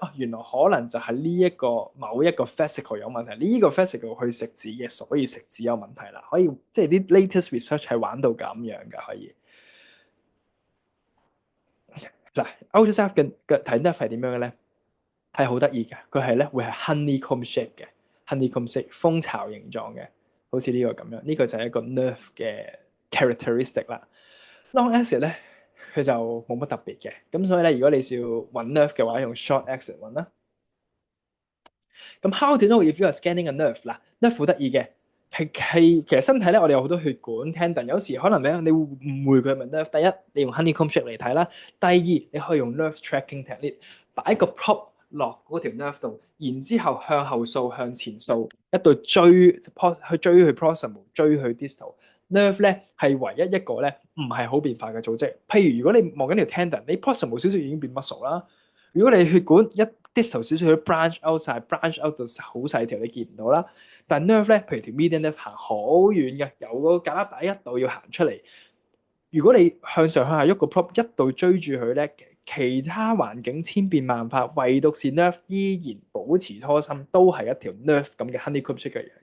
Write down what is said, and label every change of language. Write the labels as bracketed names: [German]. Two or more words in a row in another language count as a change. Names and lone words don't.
[Cantonese] 哦，原來可能就係呢一個某一個 fascicle 有問題，呢個 fascicle 去食指嘅，所以食指有問題啦。可以即係啲 [English] latest research [Cantonese] 係玩到咁樣㗎，可以。嗱，ultrasound 嘅睇 nerve 係點樣嘅咧？係好得意嘅，佢係咧會係 [English] honeycomb shape [Cantonese] 嘅 [English] honeycomb shape [Cantonese] 蜂巢形狀嘅，好似呢個咁樣。呢個就係一個 nerve 嘅 characteristic 啦。 [English] long axis [Cantonese] 咧佢就冇乜特別嘅，咁所以咧如果你是要揾 nerve 嘅話，用 [English] short axis [Cantonese] 揾啦。 [English] 咁 how to know if you are scanning a nerve？ [Cantonese] 嗱，nerve 好得意嘅，其實身體咧我哋有好多血管 tendon，有時可能咧你會誤會佢係咪 nerve。第一，你用 [English] honeycomb shape [Cantonese] 嚟睇啦；第二，你可以用 [English] nerve tracking technique， [Cantonese] 擺個 prop 落嗰條 nerve 度，然之後向後掃、向前掃，一度追去 proximal， 追去 distal。nerve 咧係唯一一個咧唔係好變化嘅組織。譬如如果你望緊條 tendon，你 proximal 少少已經變 muscle 啦。如果你血管一 distal 少少去 [English] branch out [Cantonese] 晒 [English] branch out [Cantonese] 到好細條，你見唔到啦。但 nerve 咧，譬如條 [English] median nerve [Cantonese] 行好遠嘅，由個胳肋底一度要行出嚟。如果你向上向下喐個 prop 一度追住佢咧，其他環境千變萬化，唯獨是 nerve 依然保持初心，都係一條 nerve 咁嘅 [English] honeycomb shape [Cantonese] 嘅樣。